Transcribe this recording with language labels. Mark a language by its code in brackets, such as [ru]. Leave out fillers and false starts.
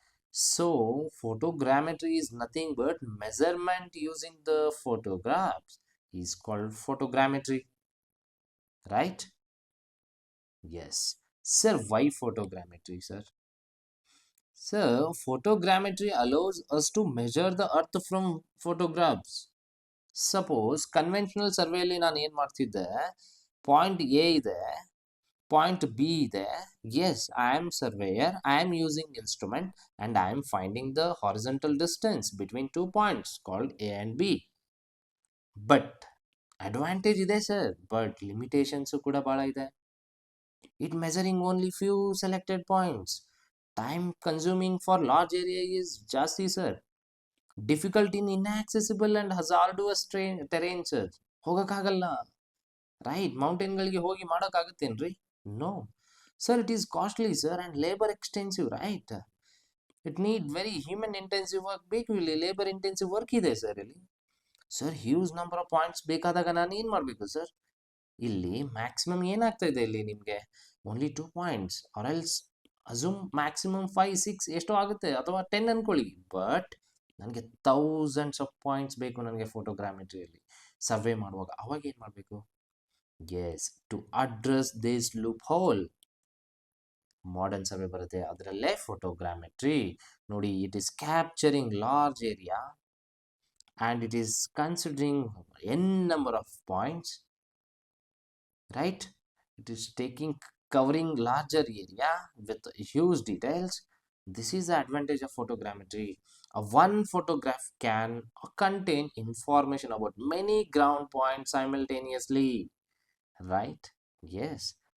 [en] So photogrammetry is nothing but measurement using the photographs is called photogrammetry, right? Yes. Sir, why photogrammetry, sir? Sir, photogrammetry allows us to measure the earth from photographs. Suppose conventional survey [kn] ಅಲ್ಲಿ ನಾನು ಏನು ಮಾಡ್ತಿದ್ದೆ, point A ಇದೆ, point B ಇದೆ. [en] Yes, I am surveyor, I am using instrument and I am finding the horizontal distance between 2 points called A and B. [kn] But advantage ಇದೆ sir, but limitations ಕೂಡ ಬಹಳ ಇದೆ. [en] It measuring only few selected points. Time consuming for large area is ಜಾಸ್ತಿ sir. Difficult in inaccessible and hazardous terrain sir. [kn] ಹೋಗಕ್ಕಾಗಲ್ಲ, right? ಮೌಂಟೇನ್ಗಳಿಗೆ ಹೋಗಿ ಮಾಡೋಕ್ಕಾಗತ್ತೇನ್ರಿ? [en] No sir, it is costly sir and labour extensive, right? It need very human intensive work [kn] ಬೇಕು ಇಲ್ಲಿ, labour intensive work ಇದೆ sir ಇಲ್ಲಿ. Sir huge number of points ಬೇಕಾದಾಗ ನಾನು ಏನು ಮಾಡಬೇಕು sir? ಇಲ್ಲಿ ಮ್ಯಾಕ್ಸಿಮಮ್ ಏನಾಗ್ತಾ ಇದೆ ಇಲ್ಲಿ ನಿಮಗೆ? Only 2 points are else assume maximum 5, 6 ಎಷ್ಟೋ ಆಗುತ್ತೆ, ಅಥವಾ 10 ಅನ್ಕೊಳ್ಳಿ. ಬಟ್ ನನಗೆ ಥೌಸಂಡ್ಸ್ ಆಫ್ ಪಾಯಿಂಟ್ಸ್ ಬೇಕು ನನಗೆ ಫೋಟೋಗ್ರಾಮೆಟ್ರಿಯಲ್ಲಿ ಸರ್ವೆ ಮಾಡುವಾಗ. ಅವಾಗ ಏನು ಮಾಡಬೇಕು? [en] yes, to address this loophole [kn] modern survey ಬರುತ್ತೆ, ಅದರಲ್ಲೇ ಫೋಟೋಗ್ರಾಮೆಟ್ರಿ. [en] ನೋಡಿ, it is capturing large area and it is considering n number of points, right? It is covering larger area with huge details. This is the advantage of photogrammetry. One photograph can contain information about many ground points simultaneously, right? Yes.